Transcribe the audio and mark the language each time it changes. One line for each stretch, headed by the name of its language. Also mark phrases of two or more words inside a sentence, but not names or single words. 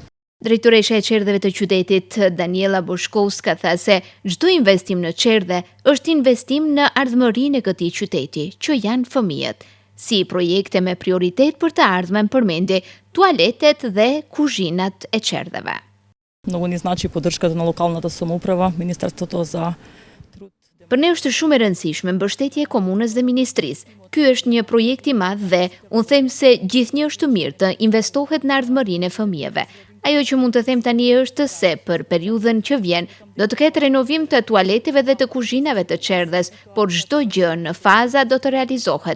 Albanian: Drejtoresha e qerdheve të qytetit Daniela Boshkovska tha se çdo investim në qerdhe është investim në ardhmërinë e këtij qyteti, që janë fëmijët. Si projekte me prioritet për të ardhmen përmendi tualetet dhe kuzhinat e qerdheve.
Macedonian: Много ни значи поддръжката на локалната самоуправа, Министерството за труд.
Albanian: Për ne është shumë e rëndësishme mbështetja e komunës dhe ministrisë. Ky është një projekt i madh dhe unë them se gjithnjë është mirë të investohet në ardhmërinë e fëmijëve. Ajo që mund të them tani është se për periudhën që vjen do të ketë renovim të tualeteve dhe të kuzhinave të qerdhes, por çdo gjë në faza do të realizohet.